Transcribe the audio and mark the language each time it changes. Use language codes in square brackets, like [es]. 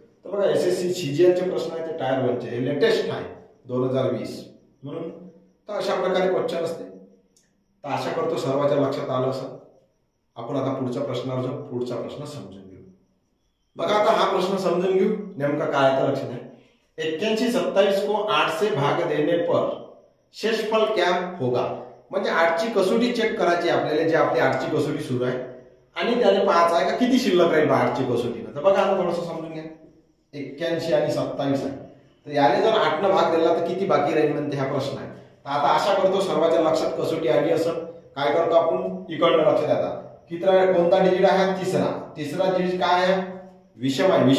[mr] तर बघा एसएससी सीजीएलचे प्रश्न आहे ते टायर 1 चे, हे लेटेस्ट आहे 2020 म्हणून. तर अशा प्रकारे क्वेश्चन असते. तर आशा करतो सर्वांच्या लक्षात आलं असं. आपण आता पुढच्या प्रश्नावर जाऊ, पुढचा प्रश्न समजून घेऊ. बघा आता हा प्रश्न समजून घेऊ नेमका काय आहे, लक्षात आहे. [hi] 81 27 को 8 से भाग देने पर शेषफल क्या होगा. [mr] म्हणजे 8 ची कसोटी चेक करायची आपल्याला, जे आपली 8 ची कसोटी सुरू आहे, आणि त्याने पाहायचं आहे का किती शिल्लक राहील 8 ची कसोटी. तर बघा आता थोडंसं समजून घ्या. 81 आणि 27 आहे, तर याने जर 8 न भाग दिला तर किती बाकी राहील म्हणते हा प्रश्न आहे. तर आता आशा करतो सर्वांच्या लक्षात कसोटी आली असं. काय करतो आपण, इकडनं लक्षात आता किती कोणता डिजिट आहे, तिसरा डिजिट काय आहे, विषम आहे.